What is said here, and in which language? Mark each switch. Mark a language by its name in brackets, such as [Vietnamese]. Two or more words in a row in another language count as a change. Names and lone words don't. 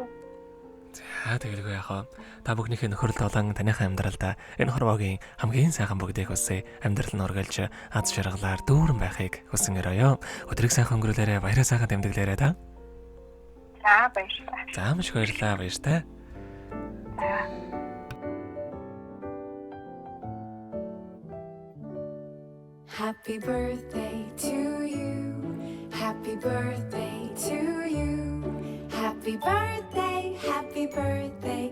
[Mongolian] За тэгэлгүй яхаа. Та бүхнийхээ нөхөрлөлд болон таныхаа амьдралдаа энэ хорвоогийн хамгийн сайхан бүгдийг хүсье. Амьдрал нь ургалж аз жаргалаар дүүрэн байхыг хүсэн өрөөё. Өдрийг сайхан өнгөрүүлээрэ, баяраа сайхан тэмдэглээрэ та. За баярлалаа. За маш баярлалаа, баяртай. [English] Happy birthday to you. Happy birthday to you. Happy birthday, happy birthday.